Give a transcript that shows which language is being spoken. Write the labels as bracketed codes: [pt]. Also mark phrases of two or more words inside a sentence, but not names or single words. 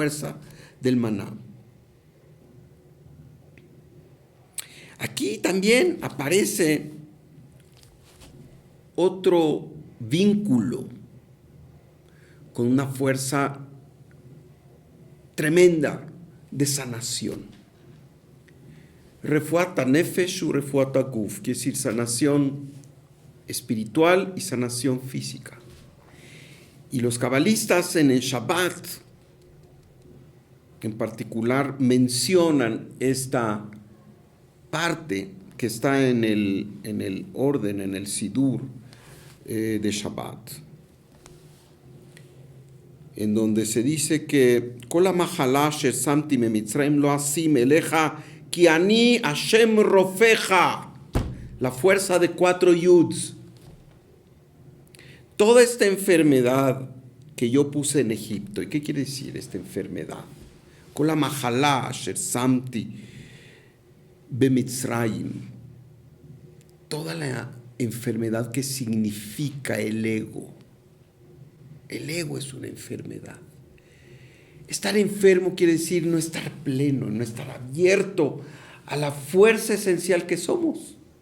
[es] Es la fuerza del maná. también aparece otro vínculo con una fuerza tremenda de sanación. [he] רפואת נפש ורפואת גוף, [es] quiere decir sanación espiritual y sanación física. Y los cabalistas en el Shabbat, en particular, mencionan esta parte que está en el orden, en el Sidur de Shabbat, en donde se dice que [he] כל המחלה אשר שמתי במצרים לא אשים עליך כי אני השם רופאך, [es] la fuerza de 4 yuds. Toda esta enfermedad que yo puse en Egipto, ¿y qué quiere decir esta enfermedad? [he] כל המחלה אשר שמתי במצרים, [es] toda la enfermedad que significa el ego. El ego es una enfermedad. Estar enfermo quiere decir no estar pleno, no estar abierto a la fuerza esencial que somos.